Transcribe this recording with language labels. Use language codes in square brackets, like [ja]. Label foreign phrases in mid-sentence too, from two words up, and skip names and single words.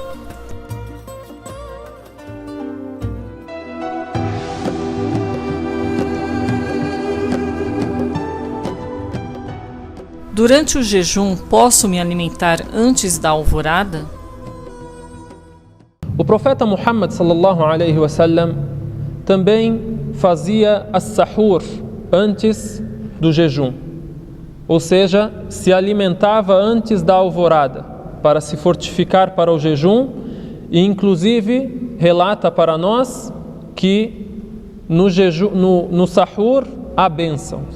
[pt] Durante o jejum, posso me alimentar antes da alvorada? O profeta Muhammad [ar] صلى الله عليه وسلم [pt] também fazia as-sahur antes do jejum, ou seja, se alimentava antes da alvorada para se fortificar para o jejum, e inclusive relata para nós que no sahur há bênçãos.